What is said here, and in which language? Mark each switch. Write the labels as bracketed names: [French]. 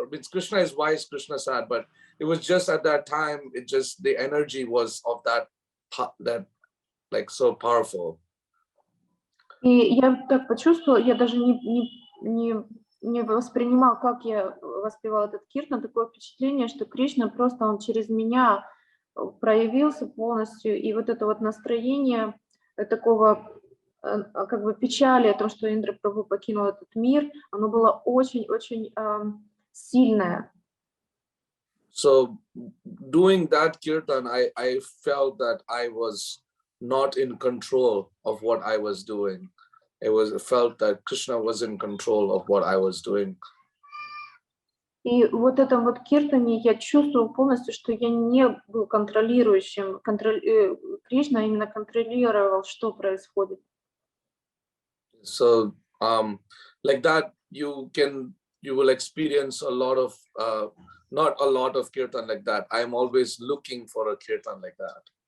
[English] Krishna is wise, Krishna is sad, but it was just at that time, the energy was of that like so powerful. [Russian] И я так почувствовала, я даже не воспринимал, как я воспевала этот киртан, такое впечатление, что Кришна просто он через меня проявился полностью, и вот это вот настроение такого как бы печали о том, что Индра Прабху покинул этот мир, оно было очень-очень сильное. [English] So doing that kirtan, I felt that I was not in control of what I was doing. It felt that Krishna was in control of what I was doing. [Russian] И вот этом вот киртане я чувствовал полностью, что я не был контролирующим, Кришна именно контролировал, что происходит. [English] So like that, you will experience a lot of, not a lot of kirtan like that. I am always looking for a kirtan like that.